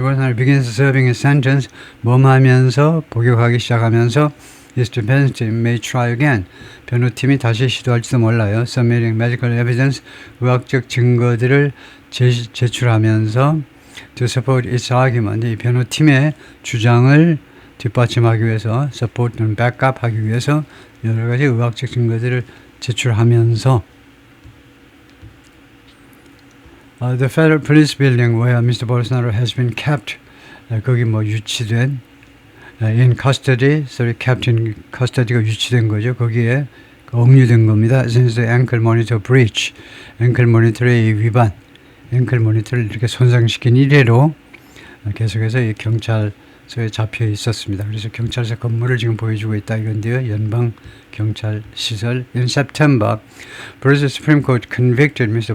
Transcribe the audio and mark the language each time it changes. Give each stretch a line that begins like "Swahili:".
English: Bolsonaro begins serving his sentence,
Korean: 몸하면서 복역하기 시작하면서
English: his defense team may try again.
Korean: 변호팀이 다시 시도할지도 몰라요.
English: Submitting medical evidence,
Korean: 의학적 증거들을 제출하면서
English: to support its argument.
Korean: 이 변호팀의 주장을 뒷받침하기 위해서, support 또는 backup 하기 위해서 여러 가지 의학적 증거들을 제출하면서
English: The Federal Police Building where Mr. Bolsonaro has been kept
Korean: 거기 유치된
English: in custody, kept in custody가 유치된 거죠.
Korean: 거기에 억류된 겁니다.
English: Since the ankle monitor breach,
Korean: ankle monitor의 위반, ankle monitor를 이렇게 손상시킨 이래로 계속해서 이 경찰서에 잡혀 있었습니다. 그래서 경찰서 건물을 지금 보여주고 있다 이건데요. 연방 경찰 시설.
English: In September, Brazil Supreme Court convicted Mr.